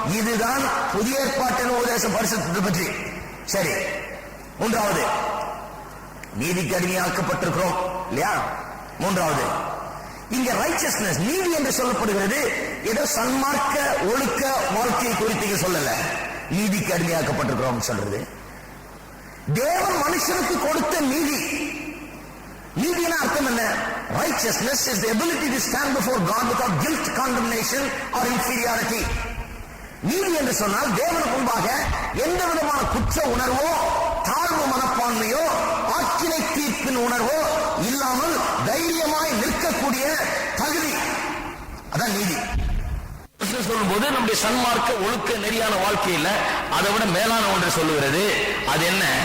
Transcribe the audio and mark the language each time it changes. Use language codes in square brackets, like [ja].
[ta] இதுதான் புதிய ஏற்பாட்டின் உபதேச பரிசுத்தத்தை பற்றி. சரி, 3வது நீதிக்கு அடிமையாக்கப்பட்டிருக்கிறோம் இல்லையா? 3வது இங்க ரைச்சஸ்னஸ், நீதி என்று சொல்லப்படுகிறது ஏதோ சன்மார்க்க ஒழுக்க வாழ்க்கையை குறித்து சொல்லல. நீதிக்கு அடிமையாக்கப்பட்டிருக்கிறோம் சொல்றது தேவன் மனுஷனுக்கு கொடுத்த நீதி. நீதினா அர்த்தம் என்ன? [en] Righteousness is the ability to stand before God without guilt, condemnation or inferiority. [ta] நீதி என்று சொன்னால் தேவனுக்கு முன்பாக எந்த விதமான குற்ற உணர்வோ, தாழ்வு மனப்பான்மையோ, ஆக்கினை தீர்ப்பின் உணர்வோ இல்லாமல் தைரியமாய் நிற்கக்கூடிய தகுதி, அதான் நீதி. சொல்லும் போது நம்முடைய சன்மார்க்க ஒழுக்க நெறியான வாழ்க்கையில் அதை விட மேலான ஒன்று சொல்லுகிறது. அது என்ன?